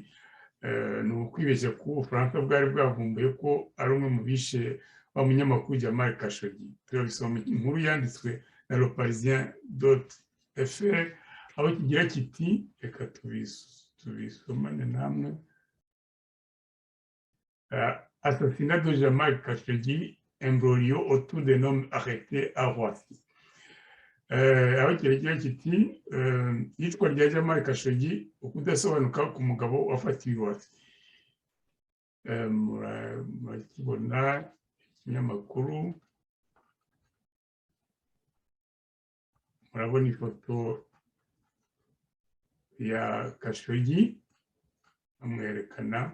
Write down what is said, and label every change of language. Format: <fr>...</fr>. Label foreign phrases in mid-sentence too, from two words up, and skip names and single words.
<rw>Ni ukwibeshya ko Ubufaransa bwari bwavumbuye ko ari umwe mu bishe wa munyamakuru Jamal Khashoggi. Turabisoma inkuru yanditswe na Le Parisien.fr aho kigira kiti, reka tubisomane namwe.</rw> <fr>Assassinat de Jamal Khashoggi, imbroglio autour d'un homme arrêté à Roissy.</fr> <rw>Aho kigira kiti yicwa rya Jamal Khashoggi, ukudasobanuka ku mugabo wafatiwe i Roissy. Murakibona ikinyamakuru, murabona ifoto ya Khashoggi amwerekana.</rw>